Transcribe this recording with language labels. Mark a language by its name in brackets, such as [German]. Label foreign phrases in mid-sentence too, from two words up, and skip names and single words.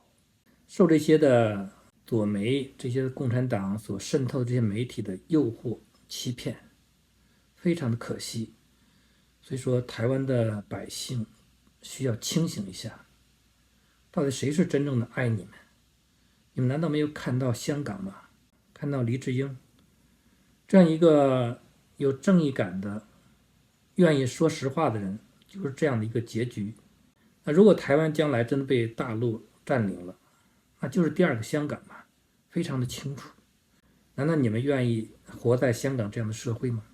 [Chinese] 受這些的左媒、這些共產黨所滲透的這些媒體的誘惑、欺騙，非常的可惜。所以說台灣的百姓需要清醒一下，到底誰是真正的愛你們？你們難道沒有看到香港嗎？看到黎智英這樣一個有正義感的、願意說實話的人，就是這樣的一個結局。那如果台灣將來真的被大陸佔領了，那就是第二個香港嘛，非常的清楚。難道你們願意活在香港這樣的社會嗎？